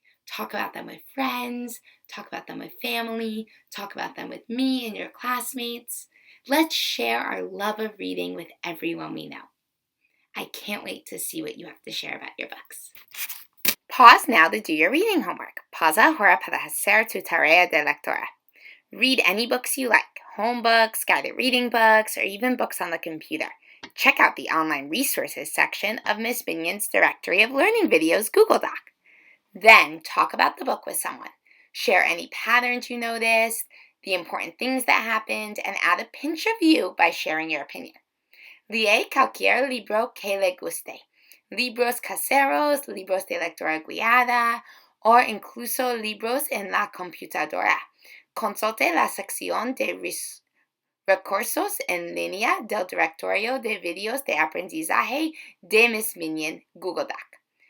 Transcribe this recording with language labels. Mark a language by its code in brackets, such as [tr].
[en] Talk about them with friends, talk about them with family, talk about them with me and your classmates. Let's share our love of reading with everyone we know. I can't wait to see what you have to share about your books. Pause now to do your reading homework. [es] Pausa ahora para hacer tu tarea de lectura. [en] Read any books you like, home books, guided reading books, or even books on the computer. Check out the online resources section of Miss Binion's Directory of Learning Videos Google Doc. Then talk about the book with someone. Share any patterns you noticed, the important things that happened, and add a pinch of you by sharing your opinion. [es] Lee cualquier libro que le guste. Libros caseros, libros de lectura guiada, o incluso libros en la computadora. Consulte la sección de recursos en línea del Directorio de Videos de Aprendizaje de Miss Binion Google Doc.